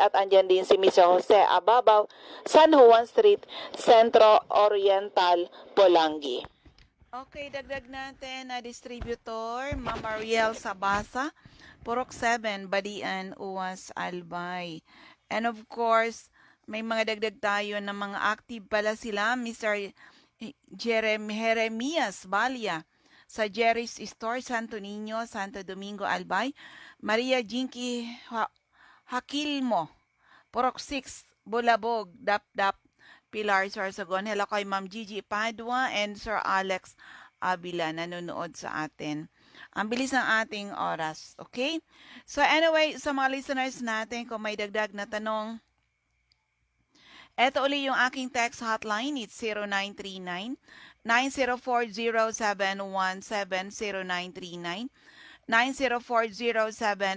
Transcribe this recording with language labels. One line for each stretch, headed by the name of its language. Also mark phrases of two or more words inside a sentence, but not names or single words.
Filipino: At andyan din si Mr. Jose Ababaw, San Juan Street, Centro Oriental, Polangi. Okay, dagdag natin na distributor, Ma'am Ariel Sabasa, Purok 7, Badian, Uwas, Albay.
English: And of course,
Filipino: may mga dagdag tayo na mga active pala sila, Mr. Jeremias Balia, sa Jerry's Store, Santo Niño, Santo Domingo, Albay. Maria Jinky Hakilmo, Purok 6, Bulabog, Dap-Dap, Pilar Sorsogon. Hello kay Ma'am Gigi Padua and Sir Alex Abila nanonood sa atin. Ang bilis ng ating oras. Okay?
English: So anyway,
Filipino: sa mga listeners natin, kung may dagdag na tanong, eto uli yung aking
English: text hotline. It's 0939-9040717, 0939-9040717.